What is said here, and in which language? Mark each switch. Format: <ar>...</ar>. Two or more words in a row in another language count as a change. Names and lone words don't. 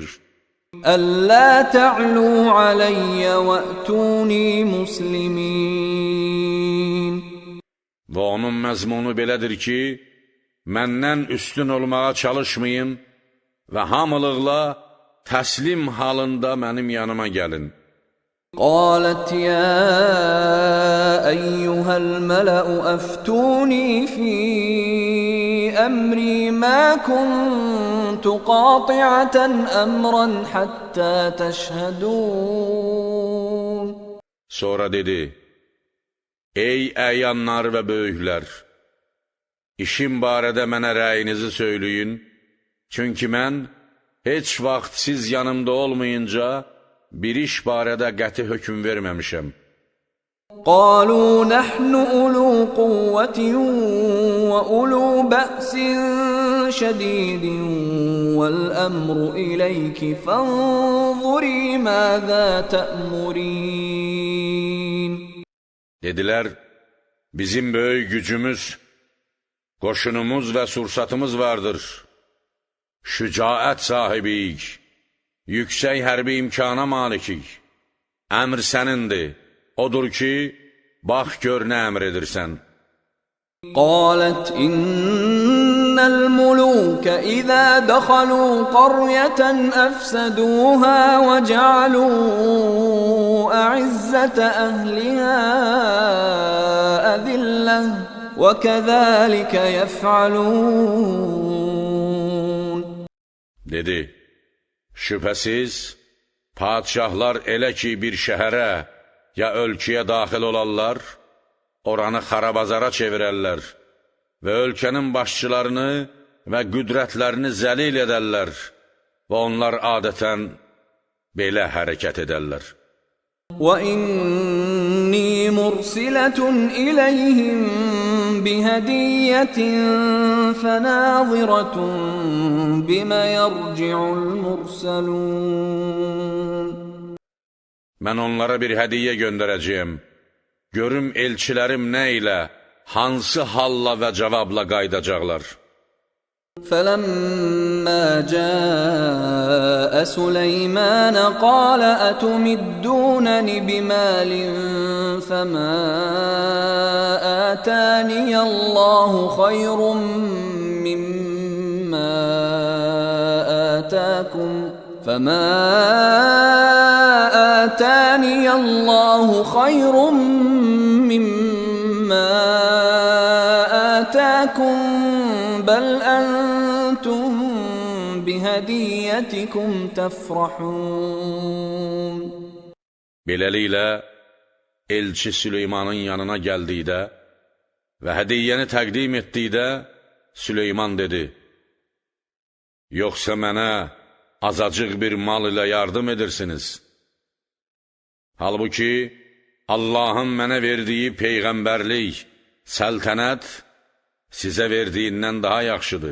<ar>أَلَّا تَعْلُوا عَلَيَّ وَأْتُونِي مُسْلِمِينَ.</ar> <az>Və onun məzmunu belədir ki, məndən üstün olmağa çalışmayın və hamılıqla təslim halında mənim yanıma gəlin.</az> <ar>قالت يا أيها الملأ أفتوني في أمري ما كنت قاطعة أمرا حتى تشهدون.</ar> <az>Sonra dedi, ey əyanlar və böyüklər, işim barədə mənə rəyinizi söyləyin, çünki mən heç vaxt siz yanımda olmayınca bir iş barədə qəti hökm verməmişəm.</az> <ar>قالوا نحن أولو قوة وأولو بأس شديد والأمر إليك فانظري ماذا تأمرين.</ar> <az>Dedilər, bizim böyük gücümüz, qoşunumuz və sursatımız vardır. Şücaət sahibiyik, yüksək hərbi imkana malikik. Əmr sənindir, odur ki, bax gör nə əmr edirsən.</az> <ar>قالت إن الملوك إذا دخلوا قرية أفسدوها وجعلوا أعزة أهلها أذلة وَكَذَٰلِكَ يَفْعَلُونَ</ar> <az>Dedi, şübhəsiz, padişahlar elə ki bir şəhərə ya ölkəyə daxil olarlar, oranı xarabazara çevirərlər və ölkənin başçılarını və qüdrətlərini zəlil edərlər və onlar adətən belə hərəkət edərlər.</az> <ar>وَإِنِّي مُرْسِلَةٌ إِلَيْهِمْ بِهَدِيَّةٍ فَنَاظِرَةٌ بِمَ يَرْجِعُ الْمُرْسَلُونَ</ar> <az>Mən onlara bir hədiyyə göndərəcəyəm. Görüm elçilərim nə ilə, hansı halla və cavabla qaydacaqlar.</az> <ar>فَلَمَّا جَاءَ سُلَيْمَانَ قَالَ أَتُمِدُّونَنِ بِمَالٍ فَمَا آتَانِيَ اللَّهُ خَيْرٌ مِّمَّا آتَاكُمْ فَمَا آتَانِيَ اللَّهُ خَيْرٌ مِّمَّا آتَاكُمْ بَلْ أَنْتُمْ بِهَدِيَّتِكُمْ تَفْرَحُونَ</ar> <az>Beləliklə, elçi Süleymanın yanına gəldikdə və hədiyyəni təqdim etdikdə, Süleyman dedi, yoxsa mənə azacıq bir mal ilə yardım edirsiniz? Halbuki, Allahın mənə verdiyi peyğəmbərlik, səltənət sizə verdiyindən daha yaxşıdır.</az>